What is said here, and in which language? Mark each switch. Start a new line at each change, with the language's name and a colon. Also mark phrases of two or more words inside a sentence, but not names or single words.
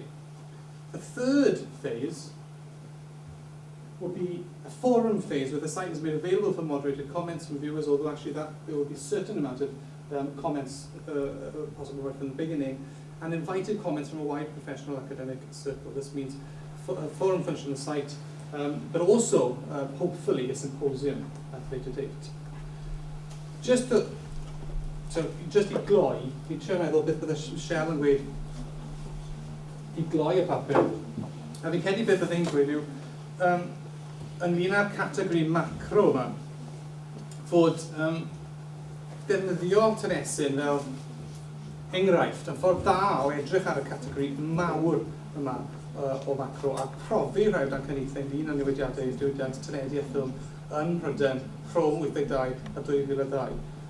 English: The third phase will be a forum phase, where the site is made available for moderated comments from viewers, although actually there will be a certain amount of comments possible right from the beginning, and invited comments from a wide professional academic circle. This means a forum function on the site, but also, hopefully, a symposium at a later date.
Welsh: Just i gloi, i trio meddwl beth bydd y Shell yn gweud, i gloi y papur. A fi'n credu beth bydd e'n gweud yw, ynglyn â'r categori macro yma, fod defnyddio Taliesin fel enghraifft, yn ffordd da o edrych ar y categori mawr yma o macro a profi rhai o'r damcaniaethau un o newidiadau diwydiant teledu a ffilm yn Mhryden rhwng 1982 a 2002.